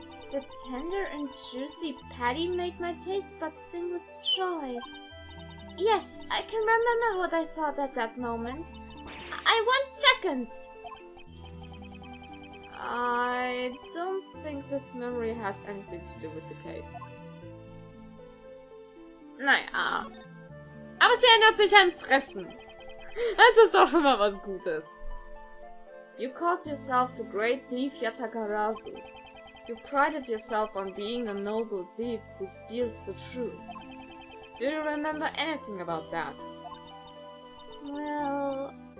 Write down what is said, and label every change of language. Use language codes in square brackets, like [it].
[en] The tender and juicy patty made my taste buds sing with joy. Yes, I can remember what I thought at that moment. I want seconds! I don't think this memory has anything to do with the case. [de] Naja. Aber sie erinnert sich an Fressen. Das ist doch schon mal was Gutes. [en] You called yourself the great thief Yatakarazu. You prided yourself on being a noble thief who steals the truth. Do you remember anything about that? Well...